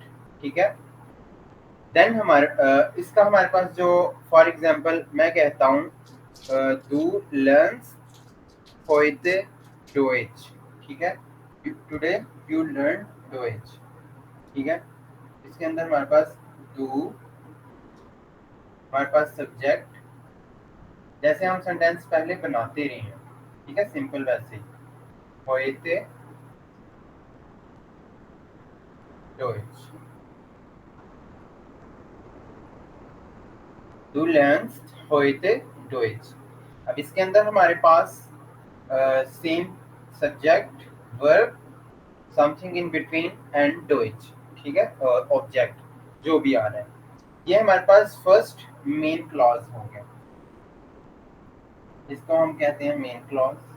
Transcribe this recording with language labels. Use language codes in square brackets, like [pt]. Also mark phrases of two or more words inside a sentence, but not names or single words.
[hi] ठीक है, देन हमारे इसका हमारे पास जो [en] for example [hi] मैं कहता हूँ [de] du lernst heute Deutsch. [hi] ठीक है, [en] today you learn Deutsch. [hi] ठीक है, इसके अंदर हमारे पास डू, हमारे पास सब्जेक्ट, जैसे हम सेंटेंस पहले बनाते रहे हैं। ठीक है, सिंपल वैसे ही [de] heute Deutsch, du lernst heute Deutsch। [hi] अब इसके अंदर हमारे पास [en] same subject, verb, something in between and Deutsch. [hi] ठीक है, और ऑब्जेक्ट जो भी आ रहा है, ये हमारे पास [en] first main clause [hi] हो गया, इसको हम कहते हैं [en] main clause.